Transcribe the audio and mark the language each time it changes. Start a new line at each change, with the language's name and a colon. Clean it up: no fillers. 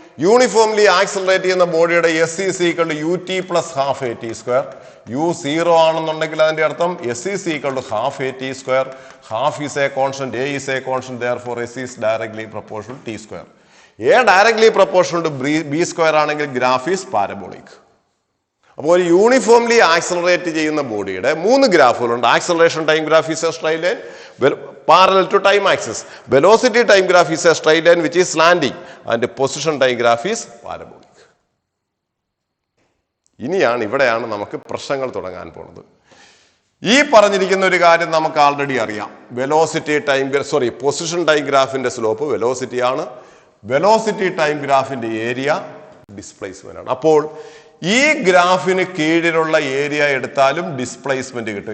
Malayalam: Uniformly accelerate ചെയ്യുന്ന ബോഡിയുടെ
English: s is equal to ut plus half at square.
Malayalam: u0 ആണെന്നുണ്ടെങ്കിൽ അതിന്റെ അർത്ഥം
English: s is equal to half at square. Half is a constant, a is a constant, therefore s is directly proportional to t square. a directly proportional to b square ആണെങ്കിൽ graph is parabolic.
Malayalam: അപ്പോൾ ഒരു uniformly accelerate ചെയ്യുന്ന ബോഡിയുടെ 3 ഗ്രാഫുകളുണ്ട്.
English: Acceleration time graph is a straight line parallel to time axis. Velocity time graph is a straight line which is slanting, and the position time graph is parabolic.
Malayalam: ഇനിയാണ് ഇവിടെയാണ് നമുക്ക് പ്രശ്നങ്ങൾ തുടങ്ങാൻ പോകുന്നത്. ഈ പറഞ്ഞിരിക്കുന്ന ഒരു കാര്യം നമുക്ക് ആൾറെഡി അറിയാം. വെലോസിറ്റി ടൈം പൊസിഷൻ ടൈം ഗ്രാഫിന്റെ സ്ലോപ്പ് വെലോസിറ്റി ആണ്. വെലോസിറ്റി ടൈം ഗ്രാഫിന്റെ ഏരിയ ഡിസ്പ്ലേസ്മെന്റ് ആണ്. അപ്പോൾ ഈ ഗ്രാഫിന് കീഴിലുള്ള ഏരിയ എടുത്താലും ഡിസ്പ്ലേസ്മെന്റ് കിട്ടും.